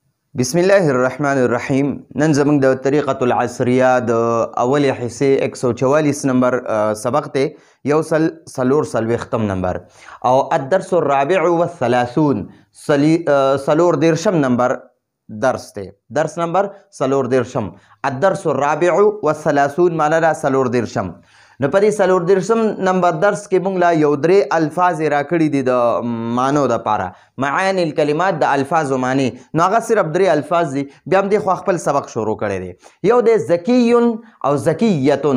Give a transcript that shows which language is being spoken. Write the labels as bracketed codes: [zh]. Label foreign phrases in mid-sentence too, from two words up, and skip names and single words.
[ar] بسم الله الرحمن الرحیم. [ps] نن زموږ د طریقة العصریه د اولې حصې 144 نمبر سبق دی، یو سل څلور څلوېښتم نمبر او [ar] الدرس الرابع والثلاثون [ps] څلور دېرشم نمبر درس دی. درس نمبر څلور دېرشم، [ar] الدرس الرابع والثلاثون [ps] معنا ده څلور دېرشم. نو په دې څلور دېرشم نمبر درس کې موږ لا یو درې الفاظ راکړي دي د معنو دپاره، [ar] معانی الکلمات [ps] د الفاظو معنی. نو هغه صرف درې الفاظ دي، بیا هم دې خو خپل سبق شروع کړی دی. یو دی ذکیون او ذکیتون.